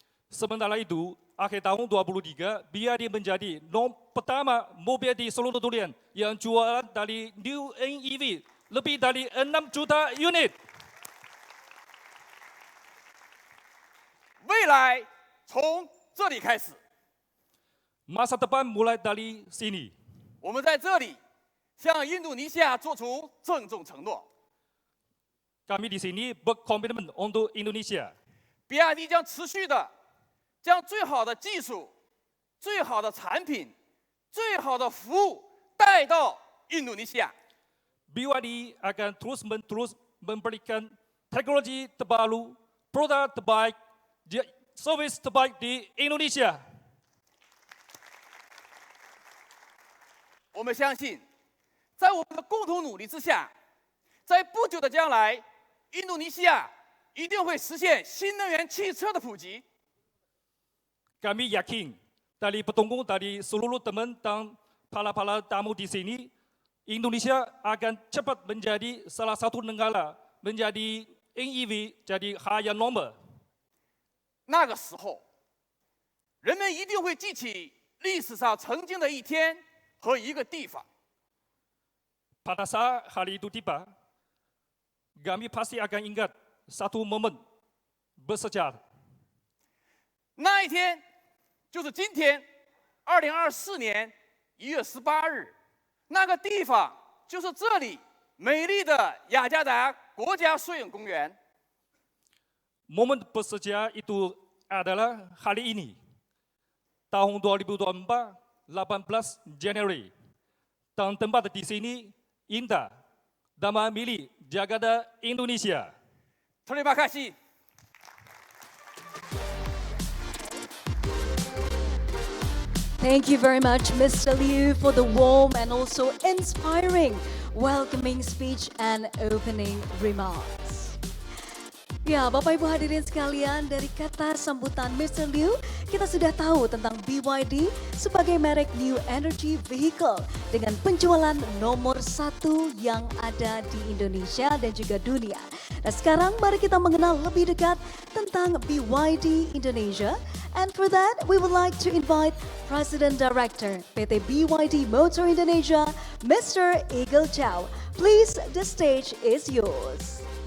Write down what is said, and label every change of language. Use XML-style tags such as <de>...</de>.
<id>Sementara itu, akhir tahun 2023, BYD menjadi nomor pertama mobil di seluruh dunia yang jualan dari New NEV lebih dari 6 juta unit.</id> <zh>未来从这里开始，</zh> <id>Masa depan mulai dari sini.</id> <zh>我们在这里向印度尼西亚做出郑重承诺：</zh> <id>Kami di sini berkomitmen untuk Indonesia.</id> <zh>比亚迪将持续的将最好的技术、最好的产品、最好的服务带到印度尼西亚。</zh> <id>BYD akan terus memberikan teknologi terbaru, produk terbaik, servis terbaik di Indonesia.</id> <zh>我们相信，在我们的共同努力之下，在不久的将来，印度尼西亚一定会实现新能源汽车的普及。</zh> <id>Kami yakin dari petunggu dari seluruh teman dan para tamu di sini, Indonesia akan cepat menjadi salah satu negara menjadi NEV jadi hal yang normal.</id> <zh>那个时候，人们一定会记起历史上曾经的一天和一个地方。</zh> <id>Pada saat hari itu tiba, kami pasti akan ingat satu momen bersejarah.</id> <zh>那一天就是今天，2024年1月18日，那个地方就是这里美丽的雅加达国家摄影公园。</zh> <id>Momen bersejarah itu adalah hari ini, tahun 2024, 18 Januari. Dan tempat di sini indah, Taman milik Jakarta Indonesia. Terima kasih.</id> <en>Thank you very much, Mr. Liu, for the warm and also inspiring welcoming speech and opening remarks.</en> <id>Ya, Bapak Ibu hadirin sekalian, dari kata sambutan Mr. Liu, kita sudah tahu tentang BYD sebagai merek New Energy Vehicle dengan penjualan nomor 1 yang ada di Indonesia dan juga dunia. Nah, sekarang mari kita mengenal lebih dekat tentang BYD Indonesia.</id> <en>And for that, we would like to invite President Director PT BYD Motor Indonesia, Mr. Eagle Chow. Please, the stage is yours.</en>